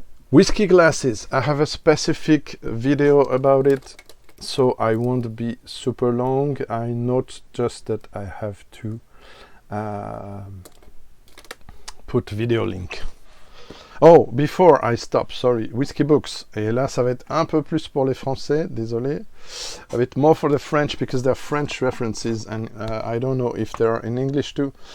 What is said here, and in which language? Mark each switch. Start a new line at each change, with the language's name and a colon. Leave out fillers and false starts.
English: Whiskey glasses, I have a specific video about it, so I won't be super long. I note just that I have to put video link. Oh, before I stop, sorry, Whisky Books.
French: Et là, ça va être un peu plus pour les Français, désolé.
English: A bit more for the French, because they're French references, and I don't know if they're in English too.